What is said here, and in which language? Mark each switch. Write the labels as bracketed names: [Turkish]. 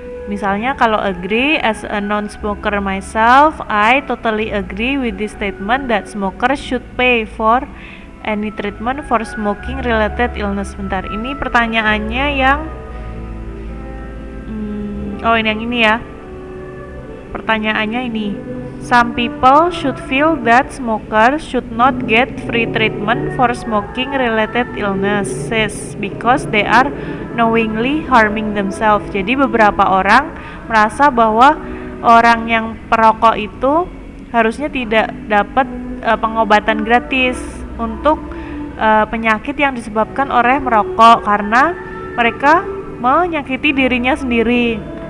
[Indonesian] Misalnya kalau [English] agree, as a non-smoker myself, I totally agree with this statement that smokers should pay for any treatment for smoking related illness. [Indonesian] Bentar, ini pertanyaannya yang ini yang ini ya. Pertanyaannya ini. [English] Some people should feel that smokers should not get free treatment for smoking related illnesses because they are knowingly harming themselves. [Indonesian] Jadi beberapa orang merasa bahwa orang yang perokok itu harusnya tidak dapat pengobatan gratis untuk penyakit yang disebabkan oleh merokok karena mereka menyakiti dirinya sendiri.